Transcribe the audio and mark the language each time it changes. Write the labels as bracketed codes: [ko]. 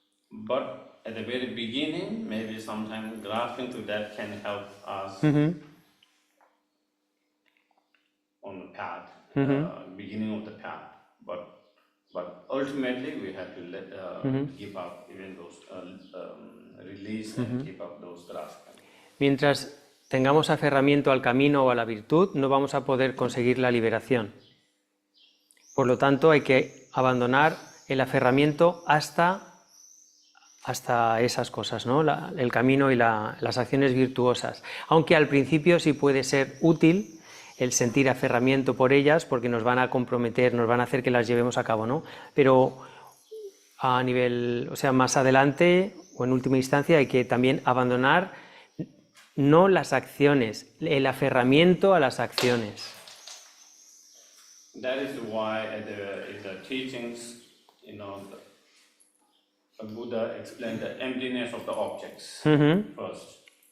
[en] But at the very beginning, maybe sometimes grasping to that can help us ujú, on the path, Mhm. beginning of the path. But ultimately, we have to give up even those release and give up those grasping. [es] Mientras tengamos aferramiento al camino o a la virtud, no vamos a poder conseguir la liberación. Por lo tanto, hay que abandonar el aferramiento hasta esas cosas, ¿no? El camino y las acciones virtuosas. Aunque al principio sí puede ser útil el sentir aferramiento por ellas, porque nos van a comprometer, nos van a hacer que las llevemos a cabo, ¿no? Pero a nivel, o sea, más adelante o en última instancia hay que también abandonar no las acciones, el aferramiento a las acciones. [en] That is why in the teachings, the Buddha explained the emptiness of the objects first.